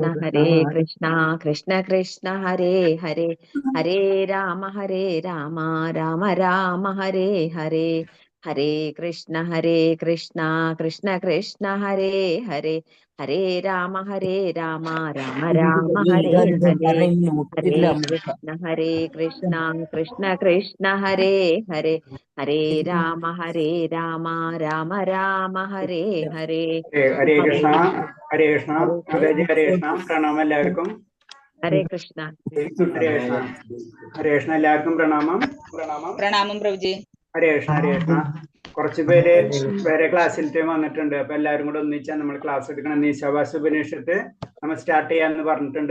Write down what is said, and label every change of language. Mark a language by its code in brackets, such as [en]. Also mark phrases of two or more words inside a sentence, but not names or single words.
[ml] കൃഷ്ണ കൃഷ്ണ കൃഷ്ണ ഹരേ ഹരേ ഹരേ രാമ രാമ രാമ ഹരേ ഹരേ ഹരേ കൃഷ്ണ കൃഷ്ണ കൃഷ്ണ ഹരേ ഹരേ ഹരേ രാമ രാമ രാമ ഹരേ ഹരേ ഹരേ കൃഷ്ണ കൃഷ്ണ കൃഷ്ണ ഹരേ ഹരേ ഹരേ രാമ രാമ രാമ ഹരേ ഹരേ ഹരേ കൃഷ്ണ ഹരേ കൃഷ്ണ മാതാജി ഹരേ കൃഷ്ണ പ്രണാമം എല്ലാവർക്കും. ഹരേ കൃഷ്ണ ഹരേ കൃഷ്ണ ഹരേ കൃഷ്ണ എല്ലാവർക്കും പ്രണാമം. പ്രണാമം പ്രഭുജി. ഹരേ കൃഷ്ണ ഹരേ കൃഷ്ണ. കുറച്ച് പേര് വേറെ ക്ലാസ്സിലത്തെ വന്നിട്ടുണ്ട്. അപ്പൊ എല്ലാവരും കൂടെ ഒന്നിച്ചാൽ നമ്മൾ ക്ലാസ് എടുക്കണം. ഈശാവാസ്യ ഉപനിഷത്ത് നമ്മൾ സ്റ്റാർട്ട് ചെയ്യാന്ന് പറഞ്ഞിട്ടുണ്ട്.